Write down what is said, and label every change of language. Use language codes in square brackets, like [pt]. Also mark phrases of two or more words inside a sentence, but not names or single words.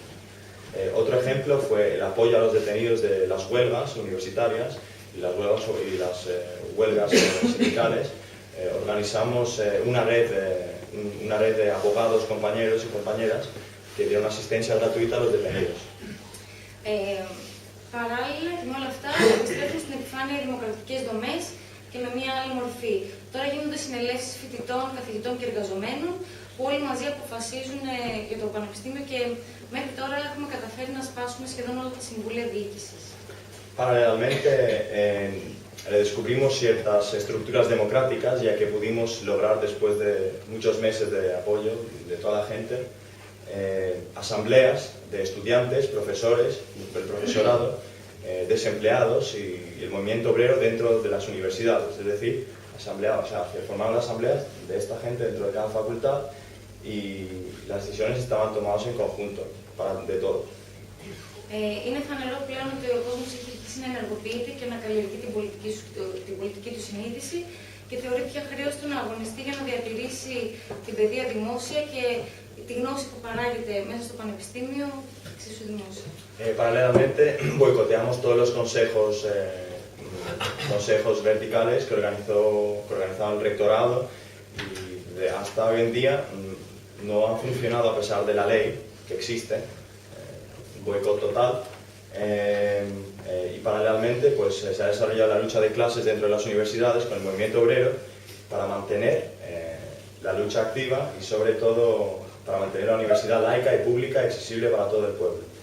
[es] Otro ejemplo fue el apoyo a los detenidos de las huelgas universitarias y las huelgas sindicales. Organizamos una red de abogados, compañeros y compañeras que dieron asistencia gratuita a los detenidos. [el] Παράλληλα, με όλα αυτά, επιστρέφουν στην επιφάνεια οι δημοκρατικές δομές και με μια άλλη μορφή. Τώρα γίνονται συνελεύσεις φοιτητών, καθηγητών και εργαζομένων που όλοι μαζί αποφασίζουν για το πανεπιστήμιο και μέχρι τώρα έχουμε καταφέρει να σπάσουμε σχεδόν όλα τα συμβούλια διοίκησης. [es] Paralelamente, redescubrimos ciertas estructuras democráticas, ya que pudimos lograr, después de muchos meses de apoyo de toda la gente, asambleas de estudiantes, profesores, del profesorado, desempleados y el movimiento obrero dentro de las universidades. Es decir, se formaron asambleas de esta gente dentro de cada facultad y las decisiones estaban tomadas en conjunto, de todo. [el] Είναι φανερό πλέον ότι ο κόσμος έχει αρχίσει να ενεργοποιείται και να καλλιεργεί την πολιτική του συνείδηση και θεωρεί πια χρέος του να αγωνιστεί για να διατηρήσει την παιδεία δημόσια και τη γνώση που παράγεται μέσα στο πανεπιστήμιο εξίσου δημόσια. [es] Paralelamente, boicoteamos todos los consejos verticales que organizaba el rectorado y hasta hoy en día no han funcionado a pesar de la ley que existe. Boicot total, y paralelamente pues, se ha desarrollado la lucha de clases dentro de las universidades con el movimiento obrero para mantener la lucha activa y sobre todo para mantener la universidad laica y pública y accesible para todo el pueblo.